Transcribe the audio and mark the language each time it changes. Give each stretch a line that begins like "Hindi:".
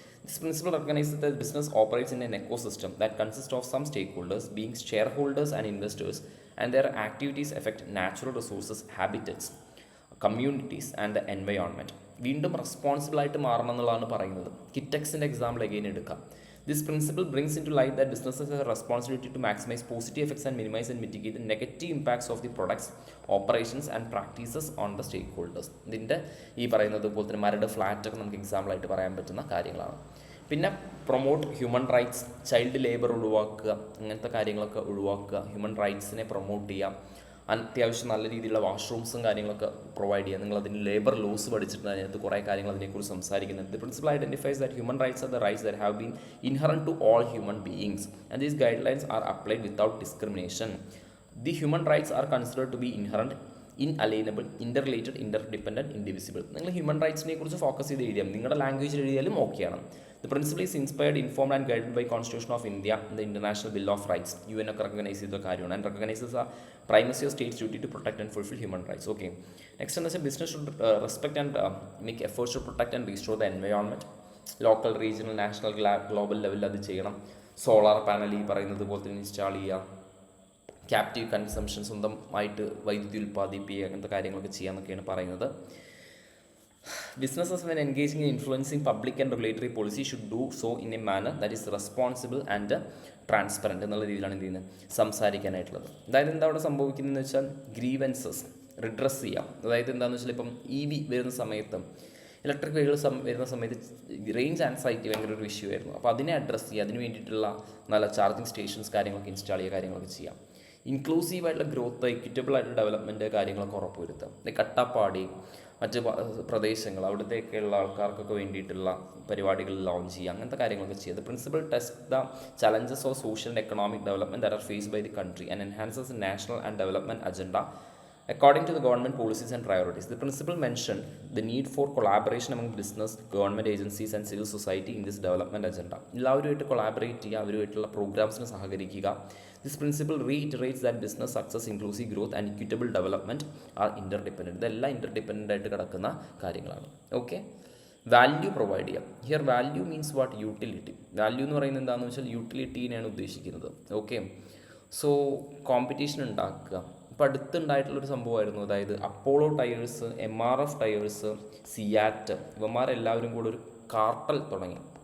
English: This principle recognise the business operates in an ecosystem that consist of some stakeholders being shareholders and investors and their activities effect natural resources, habitats, communities and the environment.
Malayalam: വീണ്ടും റെസ്പോൺസിബിളായിട്ട് മാറണം എന്നുള്ളതാണ് പറയുന്നത്. കിറ്റക്സിൻ്റെ example again എടുക്കാം.
English: This principle brings into light that businesses have a responsibility to maximize positive effects and minimize and mitigate the negative impacts of the products, operations and practices on the stakeholders.
Malayalam: ഇതിൻ്റെ ഈ പറയുന്നത് പോലെ തന്നെ മരട് ഫ്ലാറ്റൊക്കെ നമുക്ക് എക്സാമ്പിളായിട്ട് പറയാൻ പറ്റുന്ന കാര്യങ്ങളാണ്. പിന്നെ promote human rights, child labour ഒഴിവാക്കുക, അങ്ങനത്തെ കാര്യങ്ങളൊക്കെ ഒഴിവാക്കുക, ഹ്യൂമൻ റൈറ്റ്സിനെ പ്രൊമോട്ട് ചെയ്യുക, അത്യാവശ്യം നല്ല രീതിയിലുള്ള വാഷ്റൂംസും കാര്യങ്ങളൊക്കെ പ്രൊവൈഡ് ചെയ്യുക. നിങ്ങൾ അതിന് ലേബർ ലോസ് പഠിച്ചിട്ടുണ്ട്, അതിനകത്ത് കുറേ കാര്യങ്ങൾ അതിനെക്കുറിച്ച് സംസാരിക്കുന്നുണ്ട്.
English: The principle identifies that human rights are the rights that have been inherent to all human beings and these guidelines are applied without discrimination. The human rights are considered to be inherent, inalienable, interrelated, interdependent, indivisible.
Malayalam: നിങ്ങൾ human റൈറ്റ്സിനെ കുറിച്ച് focus ചെയ്ത് എഴുതിയാൽ നിങ്ങളുടെ ലാംഗ്വേജിൽ എഴുതിയാലും ഓക്കെയാണ്.
English: The principle is inspired, informed and guided by Constitution of India and the International Bill of Rights. UN
Malayalam: ഒക്കെ recognize ചെയ്ത കാര്യമാണ്
English: and recognizes a primacy of state's duty to protect and fulfill human rights. Okay. Next
Malayalam: എന്ന് വെച്ചാൽ
English: business should respect and make efforts to protect and restore the environment.
Malayalam: Local, regional, national, global ലെവലിൽ അത് ചെയ്യണം. Solar panel ഈ പറയുന്നത് പോലെ തന്നെ install ചെയ്യുക, ക്യാപ്റ്റീവ് കൺസംഷൻ, സ്വന്തമായിട്ട് വൈദ്യുതി ഉൽപ്പാദിപ്പിക്കുക, അങ്ങനത്തെ കാര്യങ്ങളൊക്കെ ചെയ്യാമെന്നൊക്കെയാണ് പറയുന്നത്.
English: Businesses when engaging in influencing public and regulatory policy should do so in a manner that is responsible and transparent
Malayalam: എന്നുള്ള രീതിയിലാണ് എന്ത് ചെയ്യുന്നത് സംസാരിക്കാനായിട്ടുള്ളത്. അതായത് എന്താ അവിടെ സംഭവിക്കുന്നതെന്ന് വെച്ചാൽ ഗ്രീവൻസസ് റിഡ്രസ് ചെയ്യാം. അതായത് എന്താണെന്ന് വെച്ചാൽ ഇപ്പം EV വരുന്ന സമയത്ത് ഇലക്ട്രിക് വെഹിക്കിൾ വരുന്ന സമയത്ത് റേഞ്ച് ആൻസൈറ്റി ഭയങ്കര ഒരു ഇഷ്യൂ ആയിരുന്നു. അപ്പോൾ അതിനെ അഡ്രസ്സ് ചെയ്യുക, അതിന് വേണ്ടിയിട്ടുള്ള നല്ല ചാർജിങ് സ്റ്റേഷൻസ് കാര്യങ്ങളൊക്കെ ഇൻസ്റ്റാൾ ചെയ്യുക, കാര്യങ്ങളൊക്കെ ചെയ്യാം. ഇൻക്ലൂസീവായിട്ടുള്ള ഗ്രോത്ത്, ഇക്വിറ്റബിൾ ആയിട്ടുള്ള ഡെവലപ്മെൻറ്റ് കാര്യങ്ങളൊക്കെ ഉറപ്പുവരുത്തുക. കട്ടപ്പാടി മറ്റ് പ്രദേശങ്ങൾ അവിടത്തേക്കുള്ള ആൾക്കാർക്കൊക്കെ വേണ്ടിയിട്ടുള്ള പരിപാടികൾ ലോഞ്ച് ചെയ്യുക, അങ്ങനത്തെ കാര്യങ്ങളൊക്കെ ചെയ്യുക.
English: The principal test the challenges of social and economic development that are faced by the country and enhances national and development agenda according to the government policies and priorities. The principal mentioned the need for collaboration among business, government agencies and civil society in this development agenda.
Malayalam: എല്ലാവരുമായിട്ട് collaborate ചെയ്യുക, അവരുമായിട്ടുള്ള പ്രോഗ്രാംസിന് സഹകരിക്കുക.
English: This principle reiterates that business success, inclusive growth and equitable development are interdependent.
Malayalam: ഇതെല്ലാം ഇൻ്റർഡിപ്പെൻഡൻ്റ് ആയിട്ട് കിടക്കുന്ന കാര്യങ്ങളാണ്. Okay, value provide ചെയ്യാം.
English: Here value means what?
Malayalam: Utility. Value എന്ന് പറയുന്നത് എന്താണെന്ന് വെച്ചാൽ യൂട്ടിലിറ്റീനെയാണ് ഉദ്ദേശിക്കുന്നത്. ഓക്കെ, സോ കോമ്പറ്റീഷൻ ഉണ്ടാക്കുക. ഇപ്പോൾ അടുത്തുണ്ടായിട്ടുള്ളൊരു സംഭവമായിരുന്നു, അതായത് അപ്പോളോ ടയേഴ്സ്, MRF ടയേഴ്സ്, സിയാറ്റ്, ഇവന്മാരെല്ലാവരും കൂടെ ഒരു കാർട്ടൽ തുടങ്ങി.